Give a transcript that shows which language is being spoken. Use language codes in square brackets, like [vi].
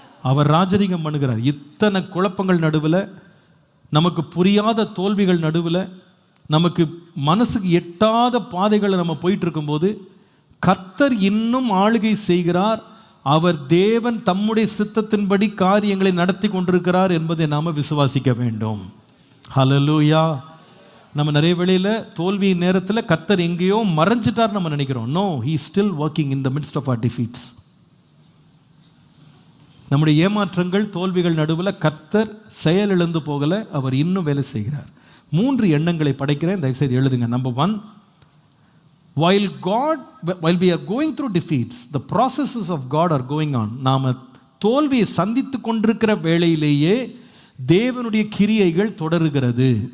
[ta] அவர் ராஜரீகம் பண்ணுகிறார். இத்தனை குழப்பங்கள் நடுவில், நமக்கு புரியாத தோல்விகள் நடுவில், நமக்கு மனசுக்கு எட்டாத பாதைகளை நம்ம போயிட்டு இருக்கும்போது கர்த்தர் இன்னும் ஆளுகை செய்கிறார். அவர் தேவன் தம்முடைய சித்தத்தின்படி காரியங்களை நடத்தி கொண்டிருக்கிறார் என்பதை நாம் விசுவாசிக்க வேண்டும். ஹல்லேலூயா. நம்ம நிறைய வேளையில் தோல்வியின் நேரத்தில் கர்த்தர் எங்கேயோ மறைஞ்சிட்டார் நம்ம நினைக்கிறோம். [en] No, he is still working in the midst of our defeats. [ta] நம்முடைய ஏமாற்றங்கள், தோல்விகள் நடுவில் கர்த்தர் செயலிழந்து போகலை, அவர் இன்னும் வேலை செய்கிறார். 3 எண்ணங்களை படைக்கிறேன், தயவுசெய்து எழுதுங்க. [en] Number 1, while we are going through defeats, the processes of God are going on. [ta] நாம் தோல்வியை சந்தித்து கொண்டிருக்கிற வேளையிலேயே தேவனுடைய கிரியைகள் தொடருகிறது.